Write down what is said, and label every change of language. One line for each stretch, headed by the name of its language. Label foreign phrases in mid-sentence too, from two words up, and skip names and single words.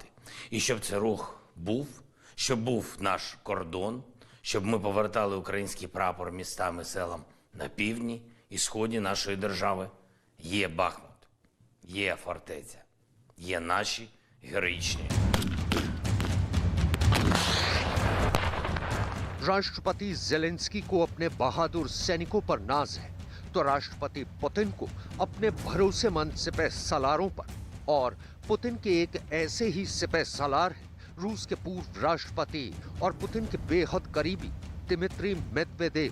Ukrainian: І щоб цей рух був, щоб був наш кордон, щоб ми повертали український прапор містам і селам на півдні і сході нашої держави, є Бахмут, є фортеця, є наші героїчні.
Hindi: राष्ट्रपति ज़ेलेंस्की को अपने बहादुर सैनिकों पर नाज है, तो राष्ट्रपति पुतिन को अपने भरोसेमंद सिपह सलारों पर। और पुतिन के एक ऐसे ही सिपह सलार हैं रूस के पूर्व राष्ट्रपति और पुतिन के बेहद करीबी दिमित्री मेदवेदेव।